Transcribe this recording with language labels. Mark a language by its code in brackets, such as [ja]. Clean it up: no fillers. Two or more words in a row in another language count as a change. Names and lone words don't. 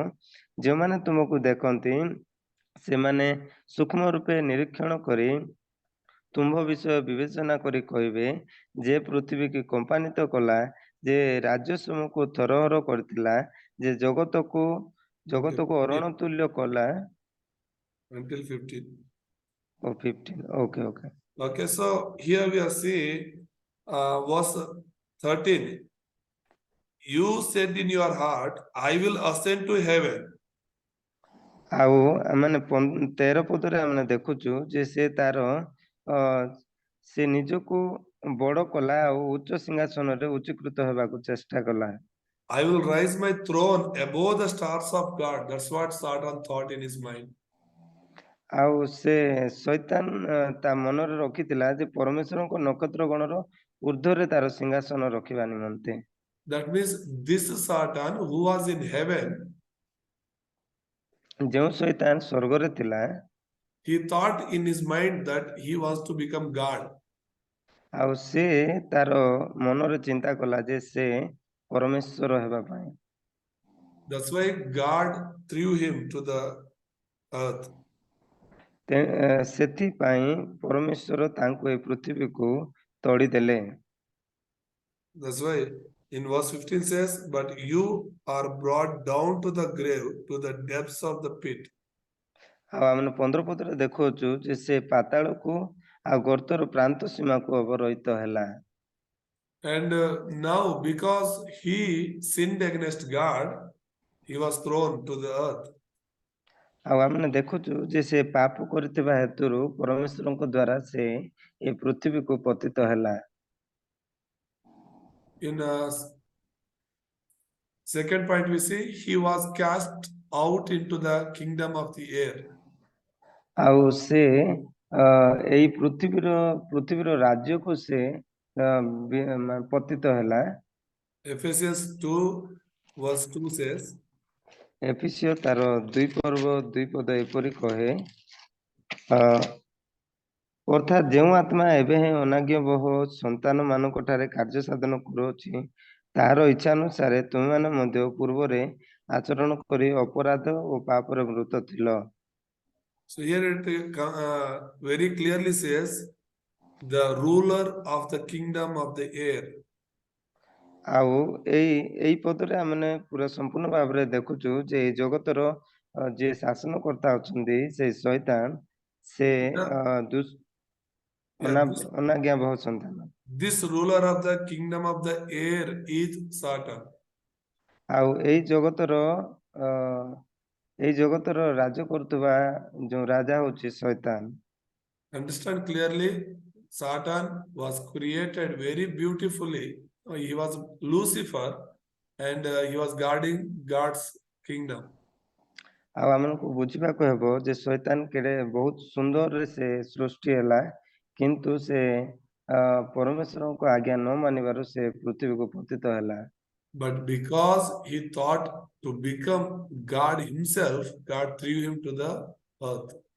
[or] ଯେଉଁମାନେ ତୁମକୁ ଦେଖନ୍ତି ସେମାନେ ସୂକ୍ଷ୍ମ ରୂପେ ନିରୀକ୍ଷଣ କରି ତୁମ୍ଭ ବିଷୟ ବିବେଚନା କରି କହିବେ, ଯେ ପୃଥିବୀକୁ କମ୍ପାନିତ କଲା, ଯେ ରାଜ୍ୟ ସମୂହକୁ ଥରହର କରିଥିଲା, ଯେ ଜଗତକୁ ଅରଣ ତୁଲ୍ୟ କଲା। [en] Until 15. [or] ଓ 15, okay. [en] Okay, so here we are seeing verse 13. You said in your heart, I will ascend to heaven. [or] ଆଉ ମାନେ 13 ପଦରେ ଆମେ ଦେଖୁଛୁ ଯେ ସେ ତାର ସେ ନିଜକୁ ବଡ କଲା ଆଉ ଉଚ୍ଚ ସିଂହାସନରେ ଉଚ୍ଚୀକୃତ ହେବାକୁ ଚେଷ୍ଟା କଲା। [en] I will raise my throne above the stars of God. That's what Satan thought in his mind. [or] ଆଉ ସେ ଶୈତାନ ତା ମନରେ ରଖିଥିଲା ଯେ ପରମେଶ୍ୱରଙ୍କ ନକ୍ଷତ୍ର ଗଣର ଊର୍ଦ୍ଧ୍ୱରେ ତାର ସିଂହାସନ ରଖିବା ନିମନ୍ତେ। [en] That means this Satan who was in heaven, [or] ଯେଉଁ ଶୈତାନ ସ୍ୱର୍ଗରେ ଥିଲା, [en] he thought in his mind that he was to become God. [or] ଆଉ ସେ ତାର ମନରେ ଚିନ୍ତା କଲା ଯେ ସେ ପରମେଶ୍ୱର ହେବା ପାଇଁ। [en] That's why God threw him to the earth. [or] ସେଥିପାଇଁ ପରମେଶ୍ୱର ତାଙ୍କୁ ଏ ପୃଥିବୀକୁ ତଡ଼ିଦେଲେ। [en] That's why in verse 15 says, but you are brought down to the grave, to the depths of the pit. [or] ଆଉ ଆମେ 15 ପଦରେ ଦେଖୁଛୁ ଯେ ସେ ପାତାଳକୁ ଆଉ ଗର୍ତ୍ତର ପ୍ରାନ୍ତ ସୀମାକୁ ଅବରୋହିତ ହେଲା। [en] And now because he sinned against God, he was thrown to the earth. [or] ଆଉ ଆମେ ଦେଖୁଛୁ ଯେ ସେ ପାପ କରିଥିବା ହେତୁରୁ ପରମେଶ୍ୱରଙ୍କ ଦ୍ୱାରା ସେ ଏ ପୃଥିବୀକୁ ପତିତ ହେଲା। [en] In second point we see he was cast out into the kingdom of the air. [or] ଆଉ ସେ ଏଇ ପୃଥିବୀର ରାଜ୍ୟକୁ ସେ ପତିତ ହେଲା। [en] Ephesians 2 verse 2 says, [or] ଏଫେସିୟ ତାର 2 ପର୍ବ 2 ପଦ ଏପରି କହେ, ଅର୍ଥାତ୍ ଯେଉଁ ଆତ୍ମା ଏବେ ହିଁ ଅନାଜ୍ଞ ବହୁ ସନ୍ତାନ ମାନଙ୍କ ଠାରେ କାର୍ଯ୍ୟ ସାଧନ କରୁଅଛି, ତାହାର ଇଚ୍ଛା ଅନୁସାରେ ତୁମେମାନେ ମଧ୍ୟ ପୂର୍ବରେ ଆଚରଣ କରି ଅପରାଧ ଓ ପାପରେ ମୃତ ଥିଲ। [en] so here it very clearly says the ruler of the kingdom of the air. [or] ଆଉ ଏଇ ପଦରେ ଆମେ ପୁରା ସମ୍ପୂର୍ଣ୍ଣ ଭାବରେ ଦେଖୁଛୁ ଯେ ଏଇ ଜଗତର ଯିଏ ଶାସନକର୍ତ୍ତା ଅଛନ୍ତି ସେ ଶୈତାନ, ସେ ଅନାଜ୍ଞା ବହୁ ସନ୍ତାନ। [en] This ruler of the kingdom of the air is Satan. [or] ଆଉ ଏଇ ଜଗତର ରାଜ କରୁଥିବା ଯୋଉ ରାଜା ହଉଛି ଶୈତାନ। [en] Understand clearly, Satan was created very beautifully. He was Lucifer and he was guarding God's kingdom. [or] ଆଉ ଆମକୁ ବୁଝିବାକୁ ହେବ ଯେ ଶୈତାନ କେଡେ ବହୁତ ସୁନ୍ଦରରେ ସେ ସୃଷ୍ଟି ହେଲା, କିନ୍ତୁ ସେ ପରମେଶ୍ୱରଙ୍କ ଆଜ୍ଞା ନ ମାନିବାରୁ ସେ ପୃଥିବୀକୁ ପତିତ ହେଲା। [en] But because he thought to become God himself, God threw him to the earth.